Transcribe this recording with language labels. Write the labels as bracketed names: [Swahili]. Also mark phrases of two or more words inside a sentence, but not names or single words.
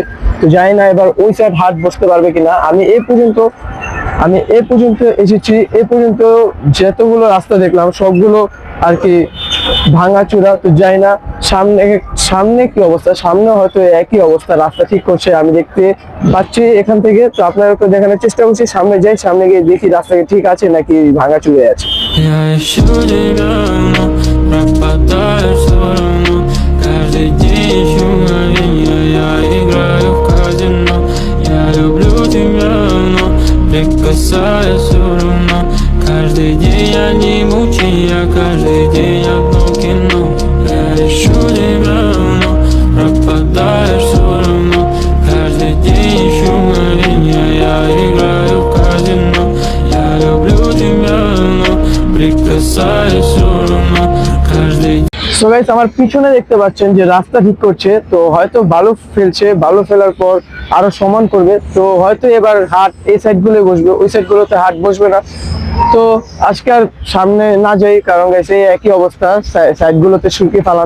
[Bangla] তো জানি না এবার ওই সাইড হাট বসতে পারবে কিনা। আমি এ পর্যন্ত এসেছি, এ পর্যন্ত যতগুলো রাস্তা দেখলাম সবগুলো আর কি ভাঙাচোরা। তো জানি না সামনে কি অবস্থা, সামনে হয়তো একই অবস্থা, রাস্তা ঠিক করছে আমি দেখতে পাচ্ছি এখান থেকে। তো আপনাদেরকে দেখানোর চেষ্টা করছি, সামনে যাই, সামনে গিয়ে দেখি রাস্তাটা ঠিক আছে নাকি ভাঙাচুরে আছে। [Russian] Я ищу тебя, но пропадаешь все равно. Каждый день ищу мгновенья, я играю в казино. Я люблю тебя, но прикасаюсь все равно. Каждый день одни мучения, каждый день одно кино. Я ищу тебя, но пропадаешь все равно. Каждый день ищу мгновенья, я играю в казино. Я люблю тебя, но прикасаюсь все равно. Каждый день. [English] so guys, [Bangla] আমার পিছনে দেখতে পাচ্ছেন যে রাস্তা ঠিক করছে। তো হয়তো বালু ফেলছে, বালু ফেলার পর আরো সমান করবে। তো হয়তো এবার হাট এই সাইড গুলোই বসবে, ওই সাইড গুলোতে হাট বসবে না। তো আজকে আর সামনে না যাই, কারণ গাইস এই একই অবস্থা, সাইড গুলোতে শুকিয়ে ফালানো।